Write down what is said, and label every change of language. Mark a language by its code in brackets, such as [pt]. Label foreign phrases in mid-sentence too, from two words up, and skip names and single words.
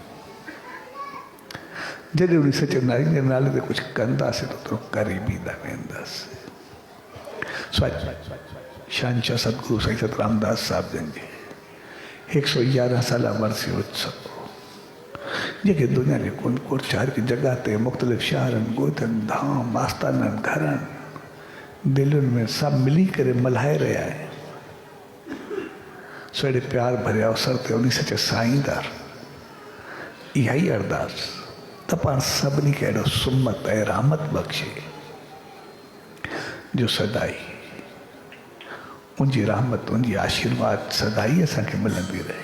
[sd] जॾहिं उन सचे नाले जे नाले ते कुझु कंदासीं त ओतिरो करे बि न वेंदासीं। शहंशाह सतगुरु साईं सतरामदास साहिब जन जे 111 साल वर्सी उत्सव जेके दुनिया जे कोन कोन चार की जगह ते मुख़्तलिफ़ शहरनि, ॻोठनि, धाम, आस्थाननि, घरनि, दिलुनि में सभु मिली करे मल्हाए रहिया आहिनि। सो एॾे प्यार भरिया अवसर ते उन सचे साईं दर इहा ई अरदास त पाण सभिनी खे अहिड़ो सुमत ऐं रहमत बख़्शे जो सदाई उनजी रहमत, उनजी आशीर्वाद सदाई असांखे मिलंदी रहे।